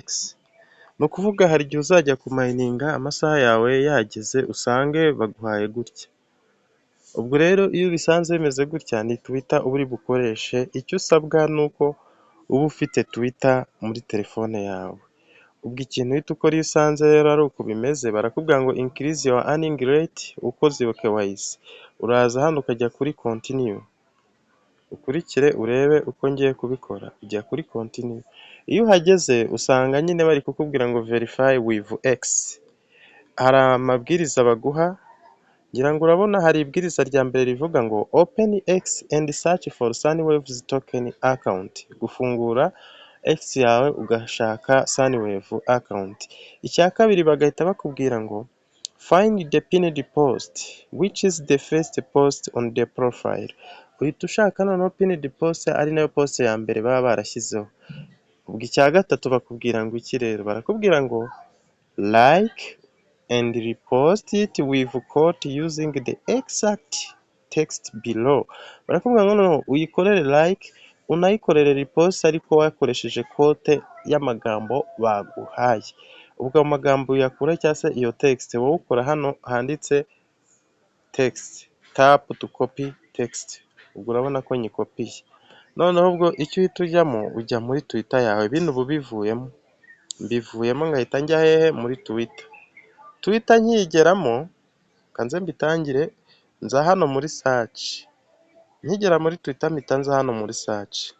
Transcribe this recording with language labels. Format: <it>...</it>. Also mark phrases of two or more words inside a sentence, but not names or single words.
<rw>Ni ukuvuga hari igihe uzajya kumayininga amasaha yawe yageze usange baguhaye gutya. Ubwo rero iyo ubisanze bimeze gutya ni Twitter uba uri bukoreshe, icyo usabwa ni uko uba ufite Twitter muri telefone yawe. Ubwo ikintu uhita ukora iyo usanze rero ari uko bimeze, barakubwira ngo</rw> <en>increase your earning rate</en> <rw>ukoze iyo KYC. Uraza hano ukajya kuri continue. Ukurikire urebe uko ngiye kubikora. Ujya kuri continue. Iyo uhageze usanga nyine bari kukubwira ngo</rw> <en>verify with X.</en> <rw>Hari amabwiriza baguha, ngira ngo urabona hari ibwiriza rya mbere rivuga ngo</rw> <en>open X and search for Sunwaves token account.</en> <rw>Gufungura X yawe ugashaka Sunwave account. Icya kabiri bagahita bakubwira ngo</rw> <en>find the pinned post which is the first post on the profile.</en> <rw>Uhita ushaka noneho</rw> <en>pinned post</en> <rw>ari nayo post ya mbere baba barashyizeho. Ubwo icya gatatu bakubwira ngo iki rero, barakubwira ngo</rw> <en>like and repost it with quote using the exact text below.</en> <rw>Barakubwira ngo noneho uyikorere like unayikorere repost ariko wakoresheje quote y'amagambo baguhaye. Ubwo amagambo uyakura cyangwa se iyo text wowe ukora hano handitse text,</rw> <en>tap to copy text.</en> <rw>Ubwo urabona ko nyikopiye. Noneho ubwo icyo uhita ujyamo ujya muri Twitter yawe, bino ubu mbivuyemo ngahita njya hehe muri Twitter nkigeramo, kanze mbitangire nza hano muri search. Nkigera muri Twitter mpita nza hano muri search.</rw>